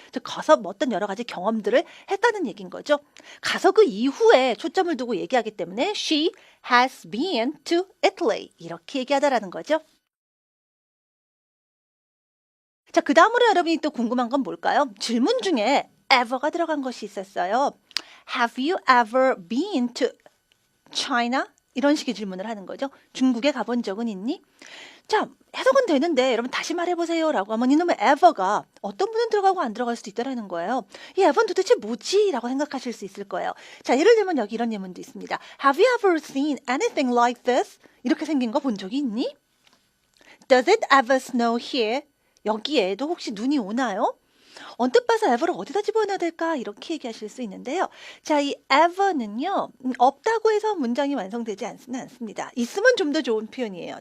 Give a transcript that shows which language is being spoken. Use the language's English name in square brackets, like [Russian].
[Korean] 즉 가서 어떤 여러 가지 경험들을 했다는 얘기인 거죠. 가서 그 이후에 초점을 두고 얘기하기 때문에 [English] she has been to Italy [Korean] 이렇게 얘기하다라는 거죠. 자, 그 다음으로 여러분이 또 궁금한 건 뭘까요? 질문 중에 ever가 들어간 것이 있었어요. [English] Have you ever been to China? [Korean] 이런 식의 질문을 하는 거죠. 중국에 가본 적은 있니? 자, 해석은 되는데 여러분 다시 말해보세요 라고 하면 이놈의 ever가 어떤 분은 들어가고 안 들어갈 수도 있다는 거예요. 이 ever는 도대체 뭐지? 라고 생각하실 수 있을 거예요. 자, 예를 들면 여기 이런 예문도 있습니다. [English] Have you ever seen anything like this? [Korean] 이렇게 생긴 거 본 적이 있니? [English] Does it ever snow here? [Korean] 여기에도 혹시 눈이 오나요? 언뜻 봐서 ever를 어디다 집어넣어야 될까? 이렇게 얘기하실 수 있는데요. 자, 이 ever는요. 없다고 해서 문장이 완성되지 않습니다. 있으면 좀 더 좋은 표현이에요.